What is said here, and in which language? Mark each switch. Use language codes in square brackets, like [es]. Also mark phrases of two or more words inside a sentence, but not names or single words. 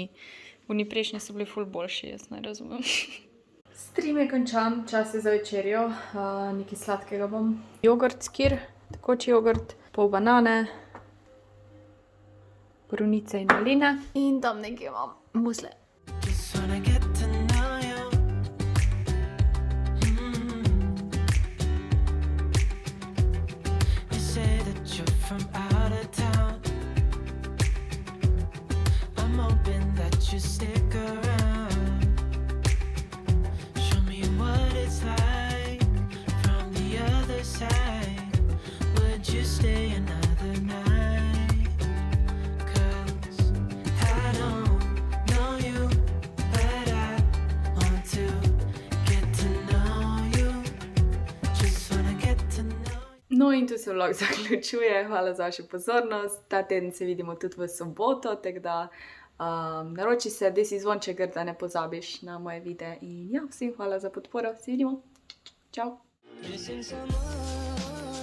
[sl] Oni prejšnji so bili ful boljši, jaz ne razumem. Stream je končan, čas je za večerjo, nekaj sladkega bom. Jogurt skir, tekoči jogurt, pol banane, borovnice in maline in tam nekaj imam musle. [en] Just wanna get to know you. You say that you're from out of town. I'm hoping that you stick around. Show me what it's like from the other side. Would you stay another night? 'Cause I don't know you, but I want to get to know you. Just wanna get to know you. [sl] No in tu se vlog zaključuje, hvala za vašo pozornost. Ta teden se vidimo tudi v soboto, tako da naroči se, desi zvonček, da ne pozabiš na moje videe in ja, vsem hvala za podporo, se vidimo, čau! [en] Missing someone.